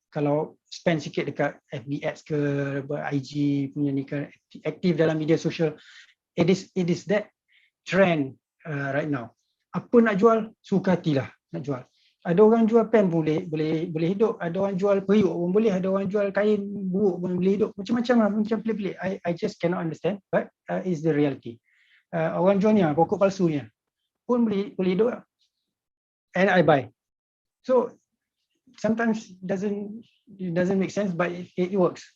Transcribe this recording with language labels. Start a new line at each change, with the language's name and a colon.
Malay: Kalau spend sikit dekat FB ads ke, IG punya ni ke, aktif dalam media sosial,
English: it is that trend right now.
Malay: Apa nak jual, suka hatilah nak jual. Ada orang jual pen boleh hidup, ada orang jual periuk pun boleh, ada orang jual kain buruk pun boleh hidup, macam-macam lah, macam pelik-pelik.
English: I just cannot understand, but it's the reality.
Malay: Orang jual ni pokok palsunya pun boleh hidup lah.
English: And I buy. So sometimes it doesn't make sense, but it works.